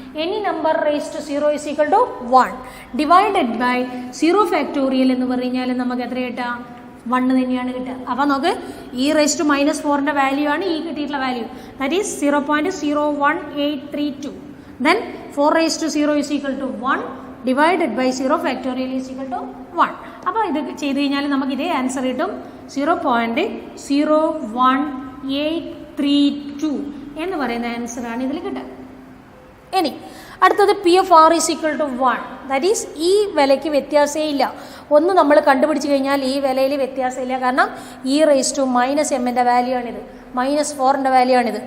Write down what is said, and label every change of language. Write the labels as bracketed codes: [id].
[en] any number raised to 0 is equal to 1 divided by 0 factorial [ml] എന്ന് പറഞ്ഞാൽ നമുക്ക് എത്ര കിട്ടാം 1 തന്നെയാണ് കിട്ടുക. അപ്പോൾ നമുക്ക് e raised to minus 4ന്റെ value ആണ് ഈ കിട്ടിയിട്ടുള്ള value, [en] that is [ml] 0.01832. [en] then 4 raised to 0 is equal to 1 divided by 0 factorial is equal to 1. [ml] അപ്പോൾ ഇത് ചെയ്ത് കഴിഞ്ഞാൽ നമുക്ക് ഇതേ ആൻസർ കിട്ടും 0.01832 എന്ന് പറയുന്ന ആൻസറാണ് ഇതിൽ കിട്ടുക. ഇനി അടുത്തത് [en] P of R is equal to 1, that is [ml] ഈ വിലയ്ക്ക് വ്യത്യാസമേ ഇല്ല. ഒന്ന് നമ്മൾ കണ്ടുപിടിച്ച് കഴിഞ്ഞാൽ ഈ വിലയിൽ വ്യത്യാസമില്ല, കാരണം ഇ റേസ് ടു മൈനസ് എമ്മിൻ്റെ വാല്യൂ ആണിത്, -4ൻ്റെ വാല്യൂ ആണിത്.